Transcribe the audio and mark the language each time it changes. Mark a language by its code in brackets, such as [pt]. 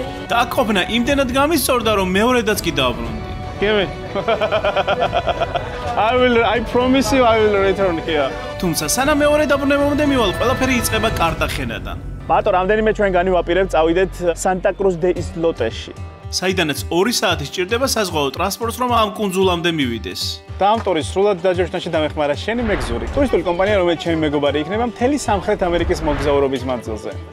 [ka] და აქ ყოფნა იმდენად გამისწორდა, რომ მეორედაც კი დავბრუნდი. [en] Give me. I promise you I will return here. [ka] თუმცა სანამ მეორე დაბრუნებამდე მივალ, ყველაფერი იწყება კარტახენადან. ბატონო, რამდენიმე ჩვენ განივაპირებთ, წავიდეთ Santa Cruz del Islote-ში. საიდანაც 2 საათი სჭირდება საზღვაო ტრანსპორტს, რომ ამ კუნძულამდე მივიდეს. და ამ ტურის სრულად დაჯოშნაში დამეხმარა შენი მეგზური. ტურისტული კომპანია, რომელიც ჩემი მეგობარი იქნება მთელი სამხრეთ ამერიკის მოგზაურობის მანძილზე.